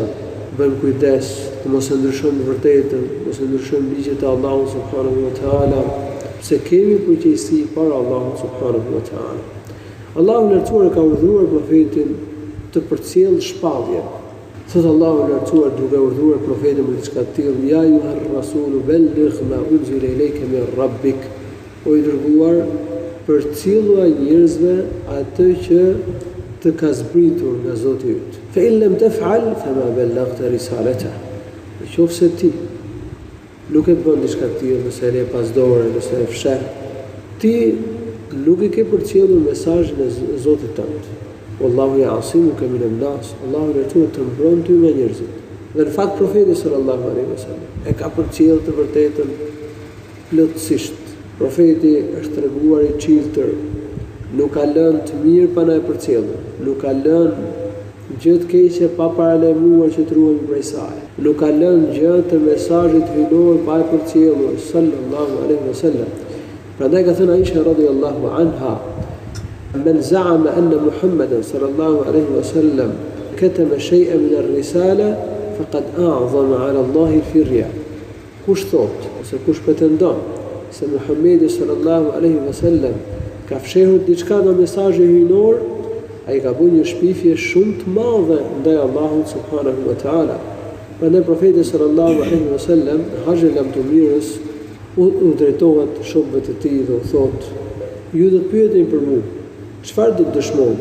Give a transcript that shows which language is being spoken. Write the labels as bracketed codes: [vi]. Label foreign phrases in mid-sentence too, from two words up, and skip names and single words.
[sq] Bëjmë kujdes të mos e ndryshojmë të vërtetën, mos e ndryshojmë ligjet e Allahut [ar] سبحانه وتعالى, [sq] se kemi përgjegjësi para Allahut [ar] سبحانه وتعالى. [sq] Allahu i lartësuar ka urdhëruar profetin të përcjellë shpalljen. Thot Allahu i lartësuar duke urdhëruar profetin me diçka të tillë: [ar] "يا أيها الرسول بلغ ما أنزل إليك من ربك", [sq] o i dërguar, përcjellua njerëzve atë që të ka zbritur nga Zoti yt. [ar] "فإن لم تفعل فما بلغت رسالته", [sq] nëse ti nuk e bën diçka të tillë, nëse e le pasdore, nëse e fsheh, ti nuk i ke përcjellur mesazhin e Zotit tënd. [ar] والله يعصمك من الناس, [sq] Allahu lartësuar të mbron ty nga njerëzit. Dhe në fakt profeti [ar] صلى الله عليه وسلم [sq] e ka përcjellë të vërtetën plotësisht. Profeti është treguar i çiltër, nuk ka lënë të mirë pa na e përcjellur, nuk ka lënë gjë të keqe pa paralajmëruar që të ruhemi prej saj, nuk ka lënë gjë të mesazhit hyjnor pa e përcjellur [ar] صلى الله عليه وسلم. [sq] Prandaj ka thënë Aisha [ar] رضي الله عنها: "من زعم أن محمدا صلى الله عليه وسلم كتم شيئا من الرسالة فقد أعظم على الله الفرية." [sq] Kush thot ose kush pretendon se Muhamedi [ar] صلى الله عليه وسلم [sq] ka fshehur diçka nga mesazhi hyjnor, ai ka bërë një shpifje shumë të madhe ndaj Allahut [ar] سبحانه وتعالى. [sq] Prandaj profeti [ar] صلى الله عليه وسلم [sq] hajë lam të mirës u drejtohet shokëve të tij dhe u thot: "Ju do të pyeteni për mua, çfarë do të dëshmoni?"